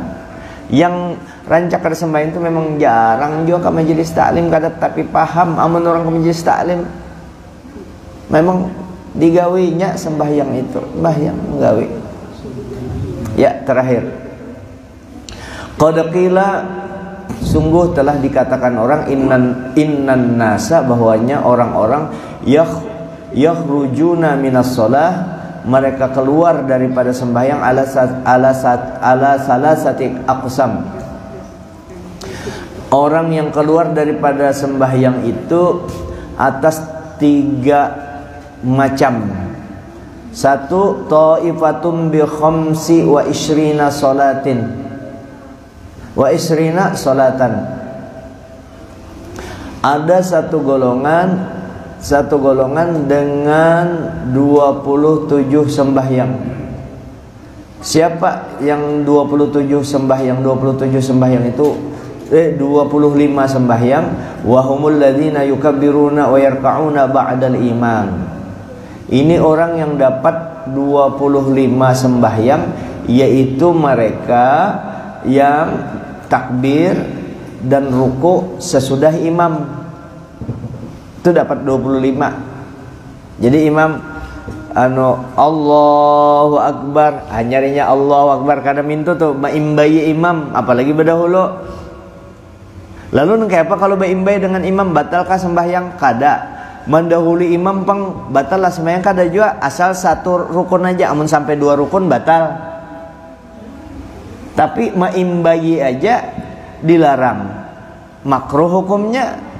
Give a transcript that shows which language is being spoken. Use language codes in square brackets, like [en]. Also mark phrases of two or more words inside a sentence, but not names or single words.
[bjn] Yang rancak sembahyang itu memang jarang juga ke majelis taklim kada, tapi paham amun orang ke majelis taklim memang digawinya sembahyang itu, sembahyang gawi. Ya, terakhir. [ar] Qad qila, [bjn] sungguh telah dikatakan orang, [ar] innan nasa, [bjn] bahwanya orang-orang [ar] yakhrujuna minas shalah, [bjn] mereka keluar daripada sembahyang [ar] ala salasati aqsam. [bjn] Orang yang keluar daripada sembahyang itu atas 3 macam. Satu, [ar] ta'ifatum bi khamsi wa ishrina salatin wa ishrina salatan. [bjn] Ada satu golongan dengan 27 sembahyang. Siapa yang 27 sembahyang? 27 sembahyang itu 25 sembahyang. [ar] Wa humul ladzina yukabbiruna wa yarka'una ba'dal imam. [bjn] Ini orang yang dapat 25 sembahyang, yaitu mereka yang takbir dan ruku sesudah imam. Itu dapat 25. Jadi imam [ar] Allahu Akbar, [bjn] nyarinya [ar] Allahu Akbar, [bjn] kada mintu tuh maimbai imam, apalagi berdahulu. Lalu kayak apa kalau maimbai dengan imam, batalkah sembahyang? Kada. Mendahului imam pang batal lah sembahyang, kada juga, asal satu rukun aja. Amun sampai 2 rukun batal. Tapi maimbai aja dilarang, makruh hukumnya.